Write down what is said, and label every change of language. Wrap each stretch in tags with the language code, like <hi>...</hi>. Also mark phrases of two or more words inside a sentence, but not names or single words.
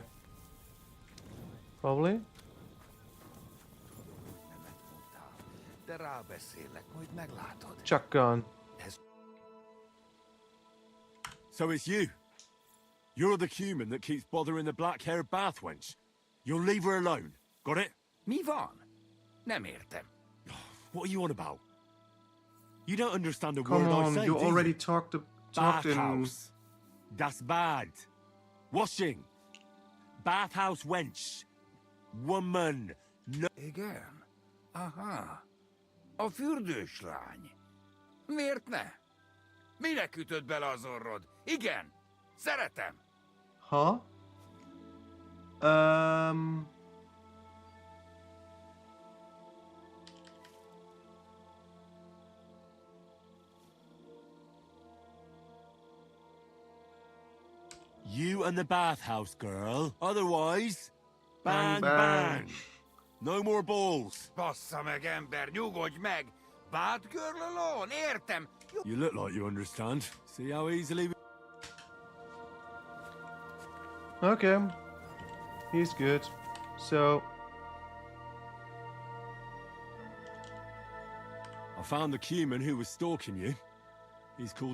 <en>Probably. Shotgun. So it's you? You're the human that keeps bothering the black-haired bath wench. You'll leave her alone. Got it?</en> <hu>Mi van? Nem értem.</hu> <en>What are you on about? You don't understand a Come word I on, say, you do already talked in... Bathhouse.</en> <de>Das bad.</de> <en>Washing. Bathhouse wench. Woman. No.</en> <hu>Igen. Aha. A fürdőslány. Miért ne? Minek ütött bele az orrod? Igen. Szeretem. Huh?</hu> <en>You and the bathhouse girl. Otherwise, bang, Bang, bang. bang. No more balls.</en> <hu>Bassza meg, ember, nyugodj meg!</hu> <en>Bad girl alone, értem! You look like you understand. See how easily... Okay. He's good. So... I found the human who was stalking you.</en>